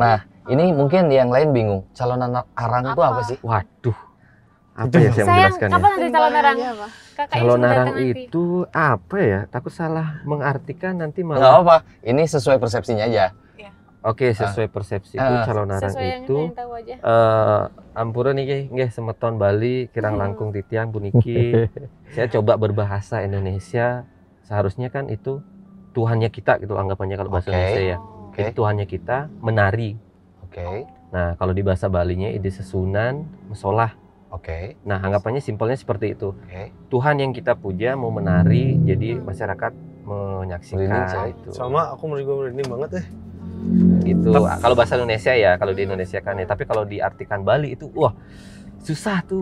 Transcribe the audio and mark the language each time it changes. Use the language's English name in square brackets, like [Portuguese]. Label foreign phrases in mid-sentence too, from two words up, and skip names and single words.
[Indonesian] Nah, ini mungkin yang lain bingung. Calon arang itu apa sih? Waduh. Apa ya saya menjelaskannya? Kapan ada calon arang? Calon arang itu apa ya? Takut salah mengartikan nanti Nggak malah. apa, ini sesuai persepsinya aja. Oke, sesuai persepsi itu calon arang itu [Balinese] ampura nih nggih semeton Bali kirang langkung titiang puniki. [Indonesian] Saya coba berbahasa Indonesia. Seharusnya kan itu Tuhannya kita gitu anggapannya kalau bahasa Indonesia ya. Itu Tuhannya kita menari. Nah, kalau di bahasa Balinya [Balinese] ide sesunan mesolah. [Indonesian] Nah, anggapannya simpelnya seperti itu. Tuhan yang kita puja mau menari, jadi masyarakat menyaksikan itu. Sama aku menurut gue merinding banget deh. Gitu. Kalau bahasa Indonesia ya, kalau di Indonesia kan ya. Tapi kalau diartikan Bali itu, wah susah tuh.